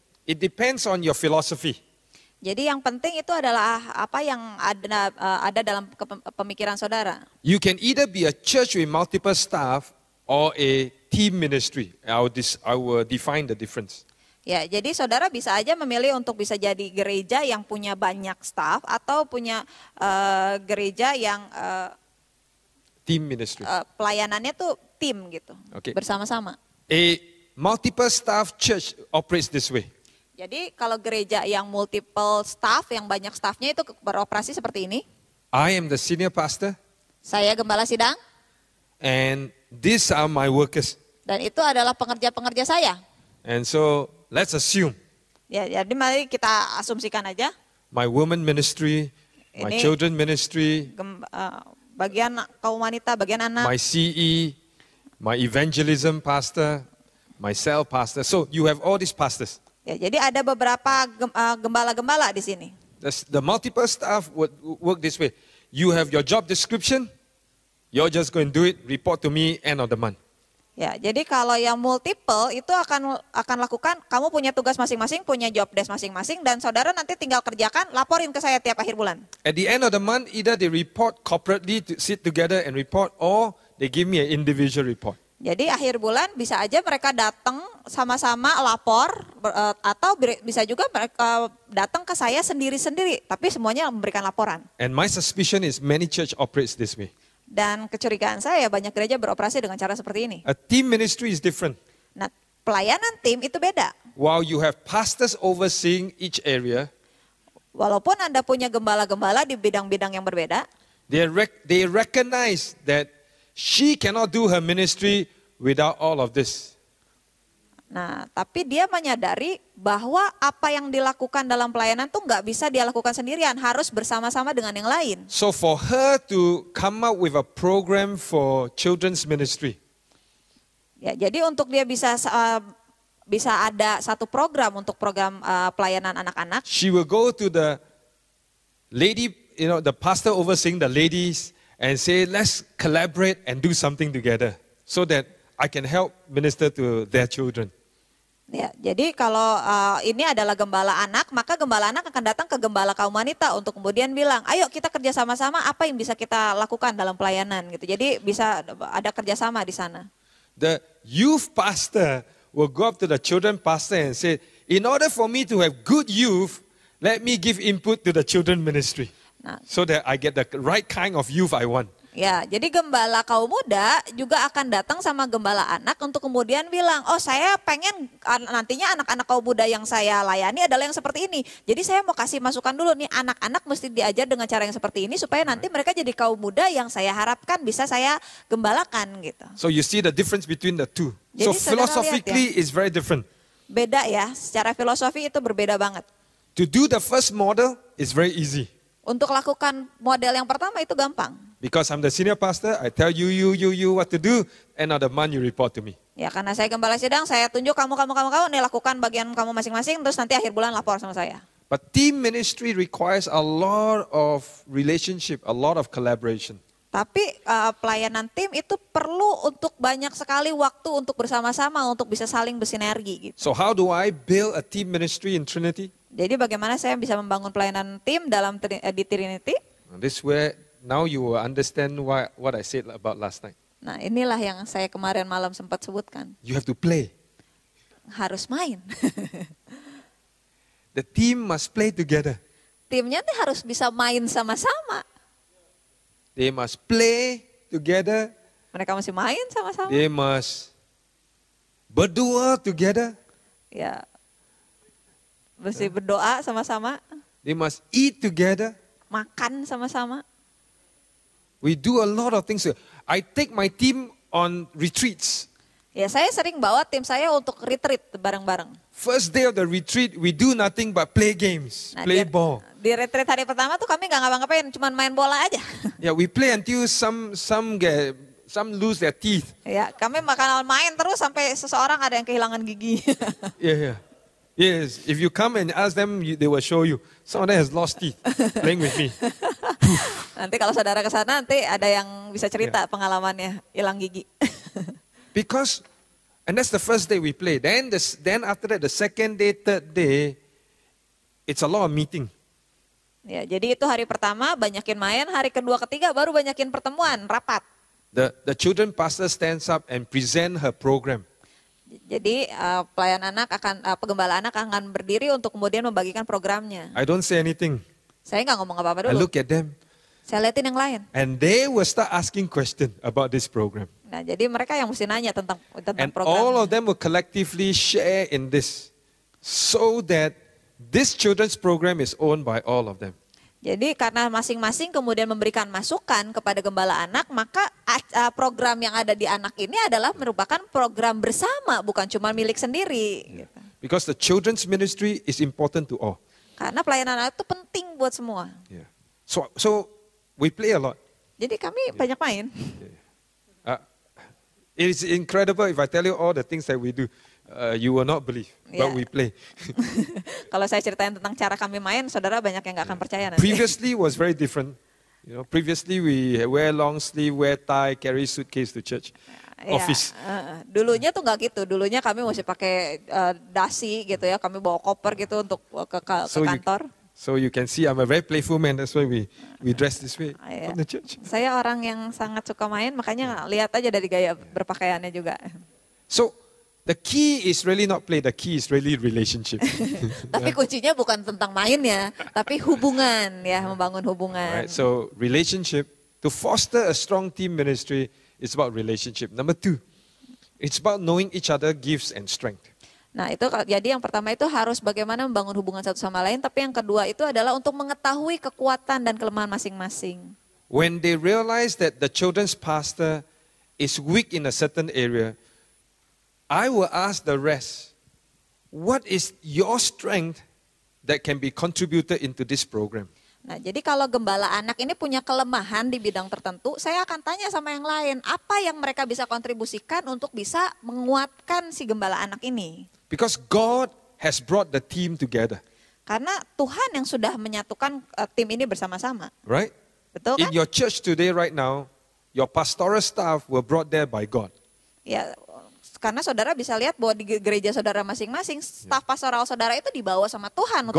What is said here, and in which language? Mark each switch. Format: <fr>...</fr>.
<en>It depends on your philosophy.</en> <id>Jadi yang penting itu adalah apa yang ada dalam pemikiran saudara.</id> <en>You can either be a church with multiple staff or a team ministry. I will define the difference.</en> <id>Ya, jadi saudara bisa aja memilih untuk bisa jadi gereja yang punya banyak staff atau punya gereja yang</id> <en>Team ministry.</en> <id>pelayanannya tuh tim gitu,</id> <en>Okay.</en> <id>bersama-sama.</id> <en>A multiple staff church operates this way.</en> <id>Jadi kalau gereja yang multiple staff, yang banyak staffnya itu beroperasi seperti ini.</id> <en>I am the senior pastor</en> <id>Saya gembala sidang</id> <en>and these are my workers.</en> <id>dan itu adalah pengerja-pengerja saya.</id> <en>And so let's assume</en> <id>Ya, jadi mari kita asumsikan aja.</id> <en>my women ministry, my</en> <id>Ini-</id> <en>children ministry,</en> <id>Bagian kaum wanita, bagian anak.</id> <en>my CE, my evangelism pastor, my cell pastor. So you have all these pastors.</en> <id>Ya, jadi ada beberapa gembala-gembala di sini.</id> <en>The multiple staff would work this way. You have your job description, you're just going to do it, report to me end of the month.</en> <id>Ya, jadi kalau yang multiple itu akan lakukan, kamu punya tugas masing-masing, punya job desk masing-masing, dan saudara nanti tinggal kerjakan, laporin ke saya tiap akhir bulan.</id> <en>At the end of the month, either they report corporately to sit together and report, or they give me an individual report.</en> <id>Jadi akhir bulan bisa aja mereka datang sama-sama lapor, atau bisa juga mereka datang ke saya sendiri-sendiri, tapi semuanya memberikan laporan.</id> <en>And my suspicion is many church operates this way.</en> <id>Dan kecurigaan saya banyak gereja beroperasi dengan cara seperti ini.</id> <en>A team ministry is different.</en> <id>Nah, pelayanan tim itu beda.</id> <en>While you have pastors overseeing each area,</en> <id>Walaupun Anda punya gembala-gembala di bidang-bidang yang berbeda,</id> <en>they recognize that she cannot do her ministry without all of this.</en> <id>nah, tapi dia menyadari bahwa apa yang dilakukan dalam pelayanan tuh nggak bisa dia lakukan sendirian, harus bersama-sama dengan yang lain.</id> <en>So for her to come up with a program for children's ministry,</en> <id>Ya, jadi untuk dia bisa ada satu program untuk program pelayanan anak-anak,</id> <en>she will go to the lady, the pastor overseeing the ladies and say, let's collaborate and do something together so that I can help minister to their children.</en> <id>ya, jadi kalau ini adalah gembala anak, maka gembala anak akan datang ke gembala kaum wanita untuk kemudian bilang, ayo kita kerja sama-sama, apa yang bisa kita lakukan dalam pelayanan gitu. Jadi bisa ada kerjasama di sana.</id> <en>The youth pastor will go up to the children pastor and say, in order for me to have good youth, let me give input to the children ministry</en> <id>Nah,</id> <en>so that I get the right kind of youth I want.</en> <id>ya, jadi gembala kaum muda juga akan datang sama gembala anak untuk kemudian bilang, oh saya pengen nantinya anak-anak kaum muda yang saya layani adalah yang seperti ini. Jadi saya mau kasih masukan dulu nih, anak-anak mesti diajar dengan cara yang seperti ini supaya nanti mereka jadi kaum muda yang saya harapkan bisa saya gembalakan gitu.</id> <en>So you see the difference between the two.</en> <id>Jadi</id> <en>So</en> <id>saudara lihat</id> <en>philosophically it's very different.</en> <id>Beda ya, secara filosofi itu berbeda banget.</id> <en>To do the first model is very easy.</en> <id>Untuk lakukan model yang pertama itu gampang.</id> <en>Because I'm the senior pastor, I tell you what to do, end of the month you report to me.</en> <id>Ya, karena saya gembala sidang, saya tunjuk kamu nih lakukan bagian kamu masing-masing, terus nanti akhir bulan lapor sama saya.</id> <en>But team ministry requires a lot of relationship, a lot of collaboration.</en> <id>Tapi pelayanan tim itu perlu untuk banyak sekali waktu untuk bersama-sama, untuk bisa saling bersinergi gitu.</id> <en>So how do I build a team ministry in Trinity?</en> <id>Jadi bagaimana saya bisa membangun pelayanan tim di Trinity?</id> <en>And this where now you will understand what I said about last night.</en> <id>Nah, inilah yang saya kemarin malam sempat sebutkan.</id> <en>You have to play.</en> <id>Harus main.</id> <en>The team must play together.</en> <id>Timnya tuh harus bisa main sama-sama.</id> <en>They must play together.</en> <id>Mereka mesti main sama-sama.</id> <en>They must</en> <id>berdoa</id> <en>together.</en> <id>Ya, mesti berdoa sama-sama,</id> <en>They must eat together.</en> <id>makan sama-sama.</id> <en>We do a lot of things. I take my team on retreats.</en> <id>Ya, saya sering bawa tim saya untuk retreat bareng-bareng.</id> <en>First day of the retreat, we do nothing but play games,</en> <id>Nah,</id> <en>play</en> <id>di,</id> <en>ball.</en> <id>di retreat hari pertama tuh kami nggak ngapa-ngapain, cuma main bola aja.</id> <en>Yeah, we play until some lose their teeth.</en> <id>Ya, kami bakal main terus sampai seseorang ada yang kehilangan gigi.</id> <en>Yeah. Yes, if you come and ask them, they will show you. Some of them has lost teeth playing with me.</en> <id>Nanti kalau saudara ke sana nanti ada yang bisa cerita pengalamannya hilang gigi.</id> <en>Because, and that's the first day we play. Then after that, the second day, third day, it's a lot of meeting.</en> <id>Ya, jadi itu hari pertama banyakin main, hari kedua ketiga baru banyakin pertemuan, rapat.</id> <en>The children pastor stands up and present her program.</en> <id>Jadi pelayan anak penggembala anak akan berdiri untuk kemudian membagikan programnya.</id> <en>I don't say anything.</en> <id>Saya nggak ngomong apa-apa</id> <en>I</en> <id>dulu.</id> <en>look at them.</en> <id>Saya liatin yang lain.</id> <en>And they will start asking questions about this program.</en> <id>Nah, jadi mereka yang mesti nanya tentang</id> <en>And</en> <id>program.</id> <en>all of them will collectively share in this. So that this children's program is owned by all of them.</en> <id>Jadi karena masing-masing kemudian memberikan masukan kepada gembala anak, maka program yang ada di anak ini adalah merupakan program bersama, bukan cuma milik sendiri. Gitu.</id> <en>Because the children's ministry is important to all.</en> <id>Karena pelayanan anak itu penting buat semua.</id> <en>Yeah. So we play a lot.</en> <id>Jadi kami banyak main.</id> <en>It is incredible if I tell you all the things that we do. You will not believe, but Yeah. we play.</en> <id>Kalau saya ceritain tentang cara kami main, saudara banyak yang nggak akan percaya nanti.</id> <en>Previously was very different. Previously we wear long sleeve, wear tie, carry suitcase to church,</en> <id>Ya,</id> <en>office.</en> <id>dulunya tuh nggak gitu. Dulunya kami mesti pakai dasi gitu ya. Kami bawa koper gitu untuk ke kantor.</id> <en>So you can see I'm a very playful man. That's why we dress this way</en> <id>Iya.</id> <en>from the church.</en> <id>Saya orang yang sangat suka main, makanya lihat aja dari gaya berpakaiannya juga.</id> <en>So the key is really not play. The key is really relationship.</en> <id>Tapi kuncinya bukan tentang mainnya, tapi hubungan ya, membangun hubungan.</id> <en>Right. So relationship, to foster a strong team ministry, is about relationship. Number 2, it's about knowing each other gifts and strength.</en> <id>Nah itu jadi yang pertama itu harus bagaimana membangun hubungan satu sama lain, tapi yang kedua itu adalah untuk mengetahui kekuatan dan kelemahan masing-masing.</id> <en>When they realize that the children's pastor is weak in a certain area, I will ask the rest, what is your strength that can be contributed into this program?</en> <id>Nah, jadi kalau gembala anak ini punya kelemahan di bidang tertentu, saya akan tanya sama yang lain, apa yang mereka bisa kontribusikan untuk bisa menguatkan si gembala anak ini?</id> <en>Because God has brought the team together,</en> <id>Karena Tuhan yang sudah menyatukan tim ini bersama-sama.</id> <en>right?</en> <id>Betul</id> <en>In</en> <id>kan?</id> <en>your church today, right now, your pastoral staff were brought there by God.</en> <id>Ya, karena saudara bisa lihat bahwa di gereja saudara masing-masing, staf pastoral saudara itu dibawa sama Tuhan untuk</id>